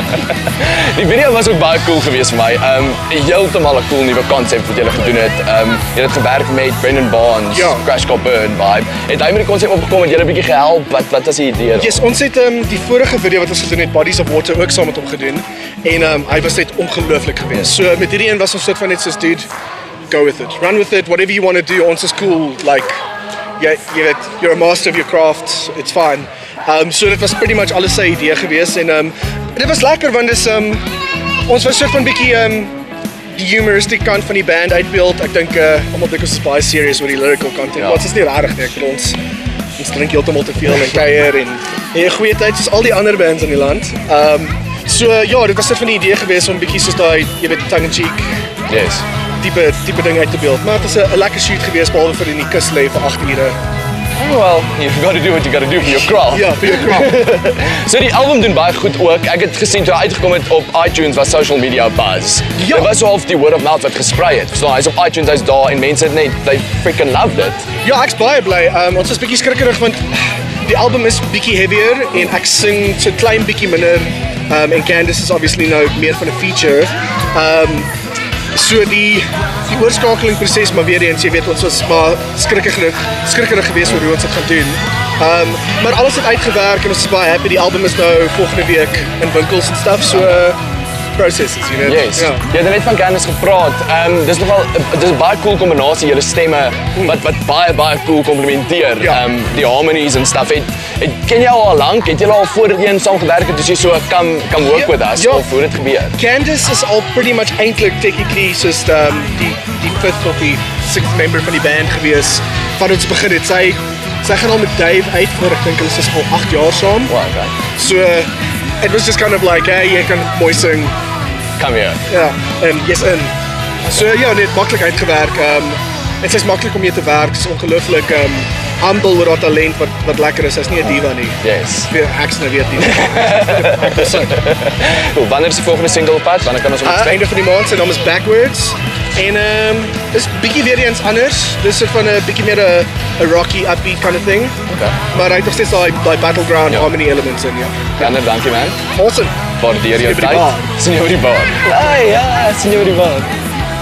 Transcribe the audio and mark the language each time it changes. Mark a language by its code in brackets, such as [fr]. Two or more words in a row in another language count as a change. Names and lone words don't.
[af] die video was ook baie cool geweest vir my. Heeltemal 'n cool nuwe konsep wat julle gedoen het. Julle het gewerk met Brendan Barnes, Ja. [en] Crash Car Burn vibe. [af] Het hy met die konsep opgekom en julle 'n bietjie gehelp? Wat was die idee? Yes, ons het die vorige video wat ons gedoen het, Bodies of Water, ook saam met hom gedoen. En hy was net ongelooflik geweest. So met hierdie een was ons soort van net soos dude, [en] go with it. Run with it, whatever you want to do. [af] Ons is [en] cool, like you're a master of your craft. It's fine. [af] So dit was [en] pretty much [af] alles sy idee geweest en dit was lekker want dis ons was soort van bietjie die humoristic kant van die band uitbeeld. Ek dink almal dink ons is baie serious oor die [en] lyrical content. [af] Ja. Wat is nie regtig nie. Ek bedoel ons drink heeltemal te veel en kuier en 'n goeie tyd soos al die ander bands in die land. So ja, dit was net van die idee geweest om bietjie soos daai, jy weet, [en] tongue in cheek Yes. [af] tipe ding uit te beeld. Maar dit was 'n lekker shoot geweest behalwe vir in die kus lê vir 8 ure. [en] Oh, well, you've got to do what you got to do for your craft. [af] Ja, vir jou craft. So die album doen baie goed ook. Ek het gesien toe hy uitgekom het op iTunes was [en] social media buzz. [af] Ja. Dit was so half die [en] word of mouth [af] wat gesprei het. So hy's op iTunes, hy's daar en mense het net [en] they freaking loved it. [af] Ja, ek's baie bly. Ons is bietjie skrikkerig want die album is bietjie heavier en ek sing so klein bietjie minder. En Candice is obviously nou meer van 'n feature. So die oorskakeling proses, maar weer eens, jy weet, ons was maar skrikkerig geweest oor hoe ons dit gaan doen. Maar alles het uitgewerk en ons is baie happy. Die album is nou volgende week in winkels en stuff, so [en] processes, you know. [af] Yes. Ja. Jy het net van Candice gepraat. Dis nogal dis 'n baie cool kombinasie, julle stemme wat baie cool komplementeer. Ja. Die harmonies en stuff. Ken jy al lank? Het julle al voorheen saam gewerk het as jy so [en] come work with us [af] of hoe dit gebeur? Candice is al [en] pretty much [af] eintlik technically soos die fifth of die sixth member van die band gewees van ons begin het. Sy gaan al met Dave uit vir ek dink hulle is al 8 jaar saam. Wow, okay. [en] So it was just kind of like, [af] hey, jy kan mooi sing. [en] Come here. [af] Ja, en jy's in. So ja, net maklik uitgewerk. En sy's maklik om mee te werk. Sy's ongelooflik humble oor haar talent wat lekker is. Sy's nie 'n diva nie. Yes. Ek's nou weet nie. Cool. Wanneer is die volgende single op pad? Wanneer kan ons hom expect? Einde van die maand, sy naam is Backwards. En is bietjie weer eens anders. Dis soort van 'n bietjie meer 'n [en] rocky upbeat kind of thing. [af] Okay. Maar hy het nog steeds daai battleground Ja. [en] harmony elements in, [af] ja. Janne, dankie man. Awesome. Waardeer jou Sien jou by die tyd. bar. Sien jou by die bar. Ja, sien jou by die bar.